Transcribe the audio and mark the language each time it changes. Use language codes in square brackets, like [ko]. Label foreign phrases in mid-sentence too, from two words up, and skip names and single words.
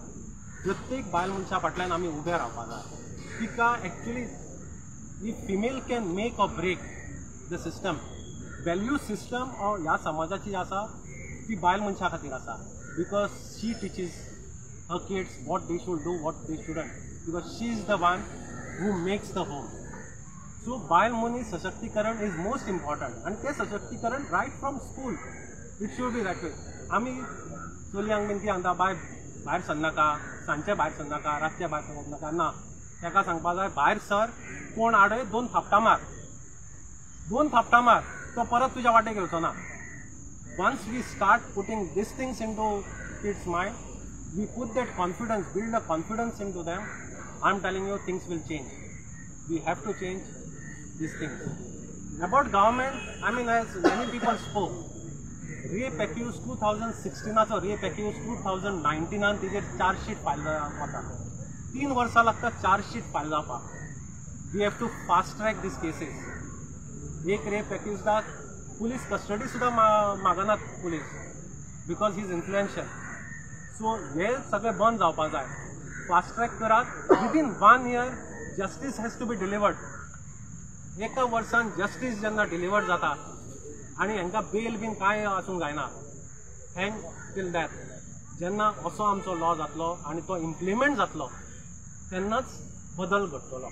[kok] प्रत्येक बायल मनशा फाटल्यान आमी उबे रावपाक जाय. तिका एक्चुली [en] he female can make or break the system. value system [kok] ह्या समाजाची आसा ती बायल मनशा खातीर आसा. [en] because she teaches her kids what they should do, what they shouldn't, because she is the one who makes the home. सो [kok] बायल मनीस सशक्तीकरण [en] is most important. [kok] आनी तें सशक्तीकरण [en] right from school it should be that way. [kok] आमी चलयांक बीन कितें सांगता भायर सरनाका, सांजचे भायर सरनाका, रातचे भायर सरप नाका. ना, ताका सांगपाक जाय भायर सर, कोण आडय 2 थापटां मार, 2 थापटां मार, तो परत तुज्या वाटेक येवचो ना. [en] once we start putting these things into kids' mind, we put that confidence, build a confidence into them, I'm telling you things will change. We have to change these things. About government, I mean, as many people spoke, rape accused 2016 so rape accused 2019 and [kok] तिचे चार्ज शीट फायल जाता 3 वर्सां लागता चार्ज शीट फायल जावपाक. [en] We have to fast track these cases. [kok] एक [en] rape accused police custody [kok] सुद्दां मागनात [en] police because he is influential. [kok] सो हे सगळें बंद जावपाक जाय. [en] fast track करात. within 1 year justice has to be delivered. [kok] एका वर्सान जस्टीस जेन्ना डिलिवर्ड जाता आनी हांकां बेल बीन कांय आसूंक जायना [en] hang till that, [kok] जेन्ना असो आमचो लॉ जातलो आनी तो इम्प्लिमेंट जातलो तेन्नाच बदल घडटलो.